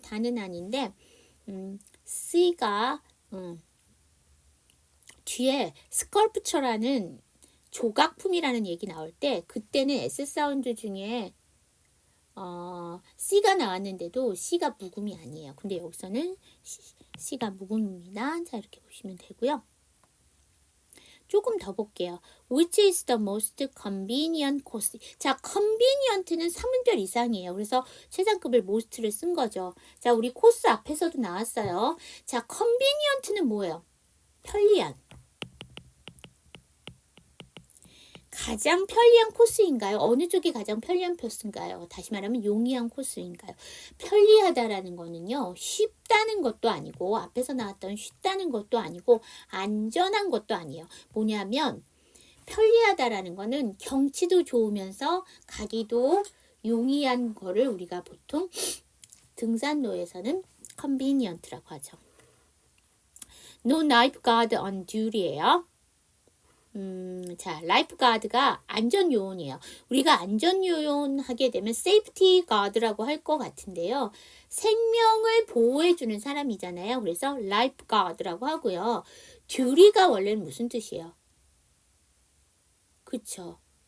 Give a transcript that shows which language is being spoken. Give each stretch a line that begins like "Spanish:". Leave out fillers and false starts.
Korean: 다는 아닌데 C가 뒤에 스컬프처라는 조각품이라는 얘기 나올 때 그때는 S 사운드 중에 C가 나왔는데도 C가 묵음이 아니에요. 근데 여기서는 C가 묵음입니다. 자, 이렇게 보시면 되고요. 조금 더 볼게요.
English: Which is the most convenient course?
Korean: 자, convenient는 3문별 이상이에요. 그래서 최상급을 most를 쓴 거죠. 자, 우리 코스 앞에서도 나왔어요. 자, convenient는 뭐예요? 편리한. 가장 편리한 코스인가요? 어느 쪽이 가장 편리한 코스인가요? 다시 말하면 용이한 코스인가요? 편리하다라는 거는요, 쉽다는 것도 아니고, 앞에서 나왔던 쉽다는 것도 아니고, 안전한 것도 아니에요. 뭐냐면, 편리하다라는 거는 경치도 좋으면서 가기도 용이한 거를 우리가 보통 등산로에서는 convenient라고 하죠.
English: No lifeguard on duty예요.
Korean: 자, 라이프가드가 안전요원이에요. 우리가 안전요원 하게 되면 세이프티 가드라고 할 것 같은데요. 생명을 보호해주는 사람이잖아요. 그래서 라이프가드라고 하고요. 듀리가 원래는 무슨 뜻이에요? 그쵸.